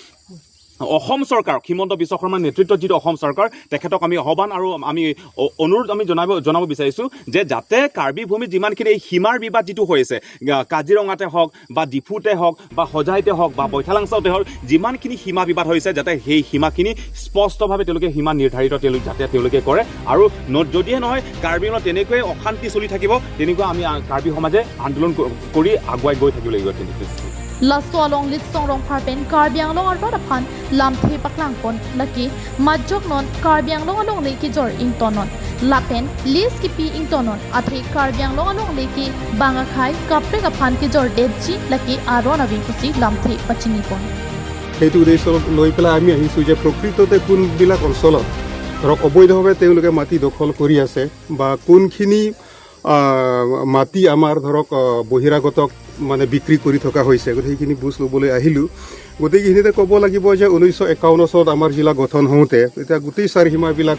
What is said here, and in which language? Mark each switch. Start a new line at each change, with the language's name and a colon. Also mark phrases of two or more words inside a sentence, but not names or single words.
Assamese: অসম চৰকাৰ হিমন্ত বিশ্ব শৰ্মাৰ নেতৃত্বত যিটো অসম চৰকাৰ তেখেতক আমি আহ্বান আৰু আমি অনুৰোধ আমি জনাব বিচাৰিছোঁ যে যাতে কাৰ্বি ভূমিত যিমানখিনি এই সীমাৰ বিবাদ যিটো হৈছে কাজিৰঙাতে হওক বা ডিফুতে হওক বা হজাইতে হওক বা বৈঠালাংচাতে হওক যিমানখিনি সীমা বিবাদ হৈছে যাতে সেই সীমাখিনি স্পষ্টভাৱে তেওঁলোকে সীমা নিৰ্ধাৰিত যাতে তেওঁলোকে কৰে আৰু যদিহে নহয় কাৰ্বিআংলত তেনেকৈয়ে অশান্তি চলি থাকিব তেনেকুৱা আমি কাৰ্বি সমাজে আন্দোলন কৰি আগুৱাই গৈ থাকিব লাগিব
Karbi: Lasso along Litson Rongphar pen Karbianglong arwad aphan lamthe paklang pon laki majok non Karbianglong along leki jor ingtonon lapen lis kipi ingtonon athe Karbianglong along leki bangakhai kaprek aphan ki jor deji laki arona vinkusi lamthe pachini pon
Assamese: হেতু উদ্দেশ্য লৈ পেলাই আমি আহিছোঁ যে প্ৰকৃততে কোনবিলাক অঞ্চলত ধৰক অবৈধভাৱে তেওঁলোকে মাটি দখল কৰি আছে বা কোনখিনি মাটি আমাৰ ধৰক বহিৰাগতক মানে বিক্ৰী কৰি থকা হৈছে গোটেইখিনি বুজ ল'বলৈ আহিলোঁ গোটেইখিনিতে ক'ব লাগিব যে 1951 চনত আমাৰ জিলা গঠন হওঁতে এতিয়া গোটেই চাৰিসীমাবিলাকো